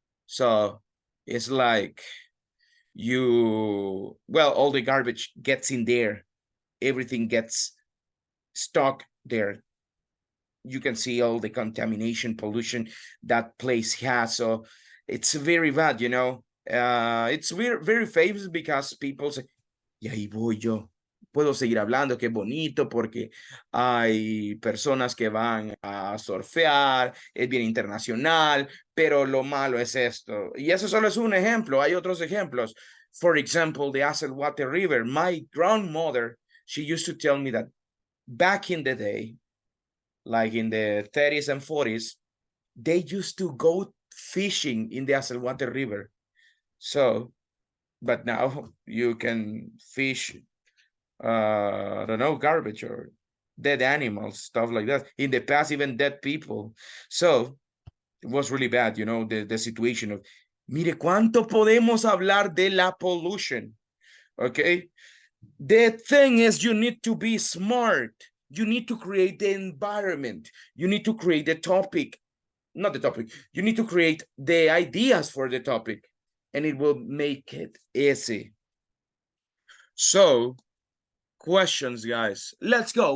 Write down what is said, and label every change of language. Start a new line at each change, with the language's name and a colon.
English: So it's like all the garbage gets in there. Everything gets stuck there. You can see all the contamination, pollution that place has. So it's very bad, you know. It's very, very famous because people say,
Spanish: y ahí voy yo. Puedo seguir hablando, qué bonito, porque hay personas que van a surfear, es bien internacional, pero lo malo es esto. Y eso solo es un ejemplo, hay otros ejemplos.
English: For example, the Acelhuate River. My grandmother, she used to tell me that back in the day, like in the 30s and 40s, they used to go fishing in the Acelhuate River. So, but now you can fish I don't know, garbage or dead animals, stuff like that. In the past, even dead people. So it was really bad, you know, the situation of
Spanish: Mire, ¿cuánto podemos hablar de la pollution?
English: Okay. The thing is, you need to be smart. You need to create the environment. You need to create the topic. Not the topic. You need to create the ideas for the topic. And it will make it easy. So, questions, guys. Let's go.